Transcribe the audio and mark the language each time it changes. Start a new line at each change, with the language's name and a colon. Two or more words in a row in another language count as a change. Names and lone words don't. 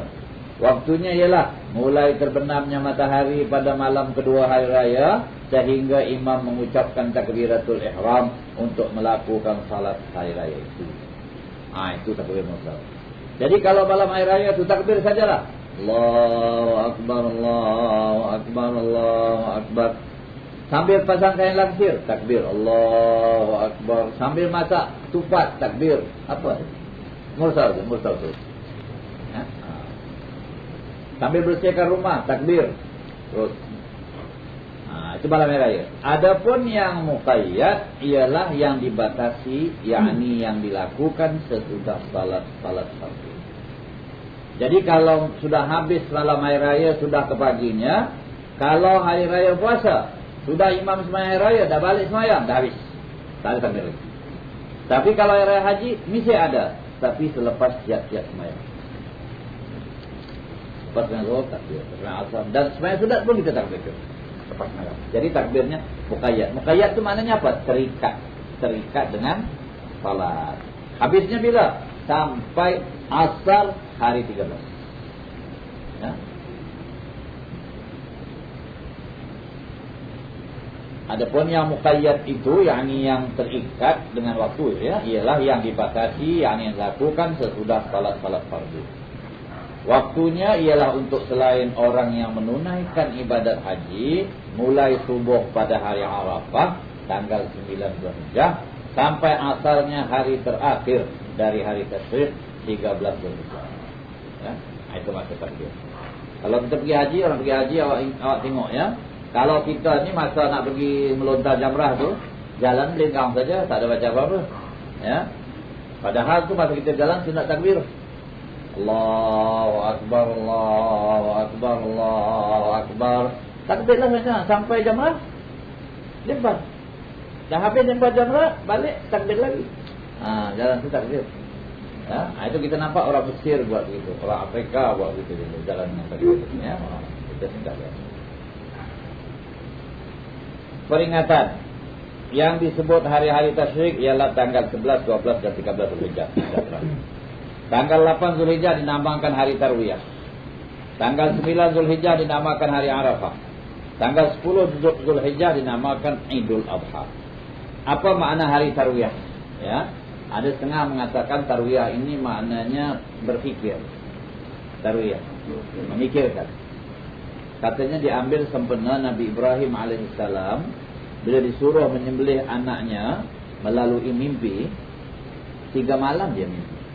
Malay: Waktunya ialah mulai terbenamnya matahari pada malam kedua hari raya sehingga imam mengucapkan takbiratul ihram untuk melakukan salat hari raya itu. Itu takbir mursal. Jadi kalau malam hari raya itu takbir sajalah.
Arabic: الله أكبر، الله أكبر، الله أكبر.
Malay: Sambil pasang kain langsir, takbir
Arabic: الله أكبر.
Malay: Sambil masak tupat, takbir. Apa? Mursal tu. Ya? Sambil bersihkan rumah, takbir. Terus. Itu malam hari raya. Adapun yang muqayyad ialah yang dibatasi, yakni yang dilakukan sesudah salat fardu. Jadi kalau sudah habis malam hari raya, sudah ke paginya, kalau hari raya puasa, sudah imam sembahyang hari raya, dah balik sembahyang, dah habis. Tak ada takbir lagi. Tapi kalau hari raya haji, mesti ada, tapi selepas siap-siap sembahyang. Lepas sembahyang zuhur takbir, sembahyang asar, dan sembahyang sunat pun kita takbir. Jadi takbirnya muqayyad. Muqayyad itu maknanya apa? Terikat dengan salat. Habisnya bila? Sampai asar hari 13. Ya. Adapun yang muqayyad itu, yakni yang terikat dengan waktu, ya, ialah yang dibatasi, yakni yang dilakukan sesudah salat fardu. Waktunya ialah untuk selain orang yang menunaikan ibadat haji mulai subuh pada hari Arafah tanggal 9 Zulhijjah sampai asarnya hari terakhir dari hari Tasyrik 13 Zulhijjah. Ya, itu masa takbir. Kalau kita pergi haji, orang pergi haji awak tengok ya. Kalau kita ni masa nak pergi melontar jamrah tu, jalan melenggang saja, tak ada baca apa-apa. Ya. Padahal tu masa kita jalan sunat takbir.
Arabic: الله أكبر، الله أكبر، الله أكبر.
Malay: Takbirlah macam sampai jamrah, lempar. Dah habis lempar jamrah, balik takbir lagi. Jalan tu takbir. Ya, itu kita nampak orang Mesir buat begitu, orang Afrika buat begitu, jalan yang takbir. Ya, kita tidak lihat. Peringatan yang disebut hari-hari tasyrik ialah tanggal 11, 12 dan 13 Zulhijjah. Tanggal 8 Zulhijjah dinamakan hari Tarwiyah. Tanggal 9 Zulhijjah dinamakan hari Arafah. Tanggal 10 Zulhijjah dinamakan Idul Adha. Apa makna hari Tarwiyah? Ya, ada setengah mengatakan Tarwiyah ini maknanya berfikir. Tarwiyah, memikirkan. Katanya diambil sempena Nabi Ibrahim alaihissalam bila disuruh menyembelih anaknya melalui mimpi, 3 malam dia mimpi.